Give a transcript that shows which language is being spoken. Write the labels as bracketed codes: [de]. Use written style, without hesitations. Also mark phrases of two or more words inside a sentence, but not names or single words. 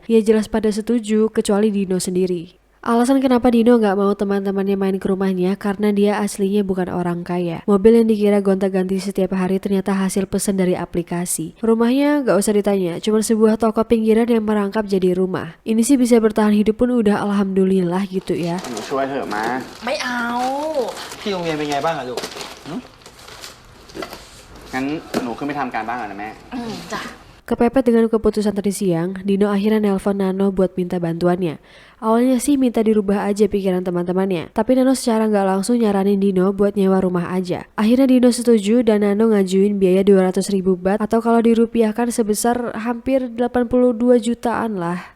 [id] Ya jelas pada setuju, kecuali Dino sendiri. Alasan kenapa Dino gak mau teman-temannya main ke rumahnya karena dia aslinya bukan orang kaya. Mobil yang dikira gonta-ganti setiap hari ternyata hasil pesan dari aplikasi. Rumahnya gak usah ditanya, cuma sebuah toko pinggiran yang merangkap jadi rumah. Ini sih bisa bertahan hidup pun udah alhamdulillah gitu ya. [th] หนูช่วยเถอะมา ไม่เอา ที่โรงเรียนเป็นไงบ้างอะลูกหึงั้นหนูขึ้นไปทำการบ้านก่อนนะแม่ จ้ะ [id] Kepepet dengan keputusan tadi siang, Dino akhirnya nelpon Nano buat minta bantuannya. Awalnya sih minta dirubah aja pikiran teman-temannya, tapi Nano secara nggak langsung nyaranin Dino buat nyewa rumah aja. Akhirnya Dino setuju dan Nano ngajuin biaya 200.000 baht atau kalau dirupiahkan sebesar hampir 82 jutaan lah.